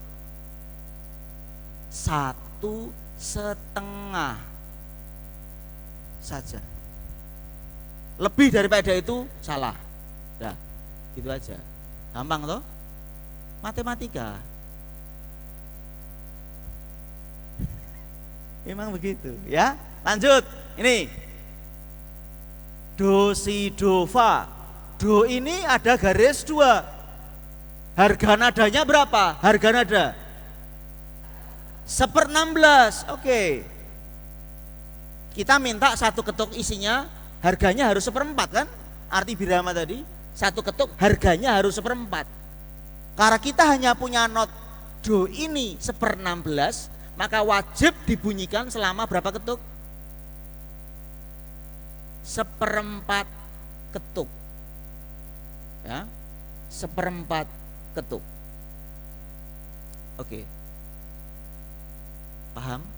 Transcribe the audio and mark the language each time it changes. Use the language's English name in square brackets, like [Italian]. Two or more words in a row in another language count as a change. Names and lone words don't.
[Indonesian] 1/2 saja. Lebih daripada itu salah. Nah, gitu aja. Gampang toh? Matematika. Memang begitu, ya. Lanjut. Ini. Do, si, do, fa. Do ini ada garis 2. Harga nadanya berapa? Harga nada 1/16. Oke. Kita minta satu ketuk isinya harganya harus 1/4 kan? Arti birama tadi, satu ketuk harganya harus 1/4. Karena kita hanya punya not do ini 1/16, maka wajib dibunyikan selama berapa ketuk? 1/4 ketuk. Ya. 1/4 ketuk. Oke. Paham?